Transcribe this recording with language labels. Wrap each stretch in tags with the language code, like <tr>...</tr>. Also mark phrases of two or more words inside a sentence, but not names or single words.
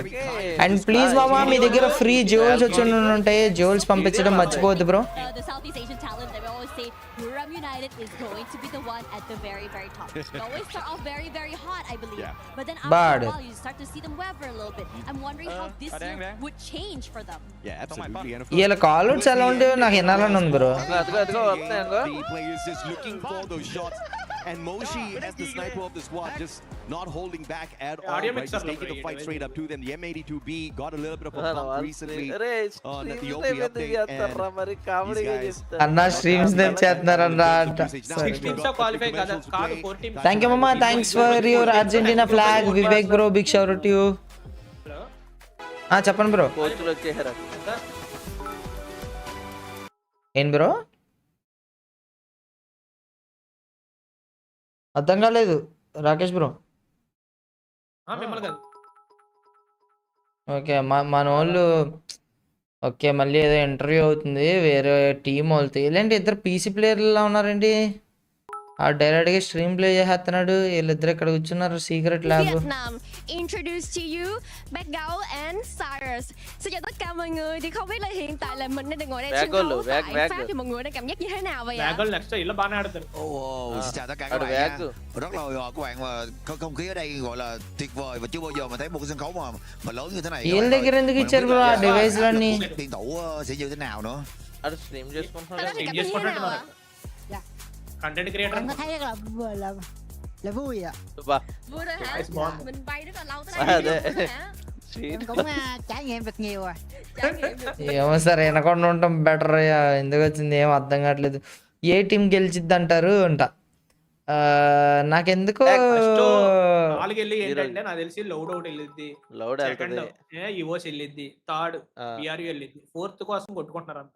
<te>అండ్ ప్లీజ్ మామా మీ దగ్గర</te> <en>free jewels</en> <te>వచ్చి ఉంటాయి, జ్యువెల్స్ పంపించడం మర్చిపోవద్దు బ్రో.</te> <en>Muram United is going to be the one at the very top. They always start off very hot, I believe. But then after a while, you start to see them waver a little bit. I'm wondering how this year would change for them. Yeah, absolutely. And of</en> <te>వీళ్ళ కాల్స్ ఎలా ఉంటే నాకు వినాలని ఉంది బ్రో.</te> <en>the players just looking for those shots, and Moshi as the sniper of the squad just not holding back at all, right? Just taking the fight straight up to them. The M82B got a little bit of a bump recently on the OP update, and these guys</en> <te>అన్న స్ట్రీమ్స్ చేస్తున్నారన్నా అంట.</te> <en>Thank you mamma, thanks for your Argentina flag.</en> <te>వివేక్ బ్రో</te> <en>big shout to you.</en> <te>చెప్పండి బ్రో. ఏం బ్రో అర్థం కాలేదు రాకేష్ బ్రో. ఓకే మన వాళ్ళు ఓకే మళ్ళీ ఏదో ఇంటర్వ్యూ అవుతుంది వేరే టీం వాళ్ళతో. ఇలాంటి ఇద్దరు</te> <en>PC players</en> <te>ఉన్నారండి. ఆ డైరెక్ట్గా స్ట్రీమ్ ప్లే చేస్తున్నాడు, వీళ్ళిద్దరు ఇక్కడ కూర్చున్నారు సీక్రెట్ ల్యాబ్.</te> <en>Vietnam introduce to you Bagao and Cyrus.</en> <vi>Xin chào tất cả mọi người. Thì không biết là hiện tại là mình đang ngồi đây trên đấu tại Pháp thì mọi người đang cảm giác như thế nào vậy ạ?</vi> <en>Bagel next</en> <te>ఇలా బానే ఆడతారు.</te> <vi>Xin chào tất cả các bạn nha. Rất là hồi hộp các bạn, mà không khí ở đây gọi là tuyệt vời và chưa bao giờ mà thấy một cái sân khấu mà lớn như thế này.</vi> <te>వీళ్ళ దగ్గర ఎందుకు ఇచ్చారు బ్రో ఆ డివైస్ లన్నీ?</te> <vi>Điện thủ sẽ như thế nào nữa.</vi> <te>అది స్ట్రీమ్ చేసుకుంటున్నాడు.</te> <en>content creator.</en> <vi>Em có thấy là vui ạ. Vui rồi hả? Mình bay rất là lâu tới đây. Em cũng trải nghiệm được nhiều rồi.</vi> <te>ఏమో సార్ వినకుండా ఉంటాం బెటర్. ఎందుకు వచ్చింది ఏం అర్థం కావట్లేదు. ఏ టీం గెలిచిద్ది అంటారు అంట. నాకెందుకో నాలుగు వెళ్ళి ఏంటంటే నాకు తెలిసి లౌడ్ అవుట్ వెళ్ళిద్ది, సెకండ్ యువోస్ వెళ్ళిద్ది, థర్డ్ బిఆర్యు వెళ్ళిద్ది, ఫోర్త్ కోసం కొట్టుకుంటున్నారు అంతా.</te>